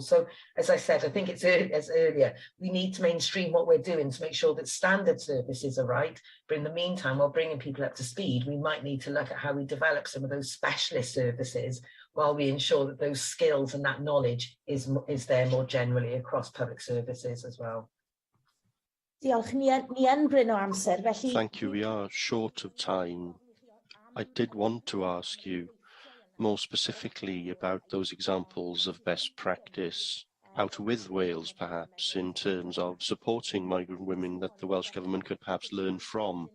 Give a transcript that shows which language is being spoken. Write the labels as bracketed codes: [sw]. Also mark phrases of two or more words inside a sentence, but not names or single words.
[en] So as I said, I think it's as earlier, we need to mainstream what we're doing to make sure that standard services are right. But in the meantime, while bringing people up to speed, we might need to look at how we develop some of those specialist services while we ensure that those skills and that knowledge is there more generally across public services as well. [cy] Diolch, ni yn bryn o amser, felly... [en] Thank you, we are short of time. I did want to ask you more specifically about those examples of best practice out with Wales, perhaps, in terms of supporting migrant women that the Welsh Government could perhaps learn from.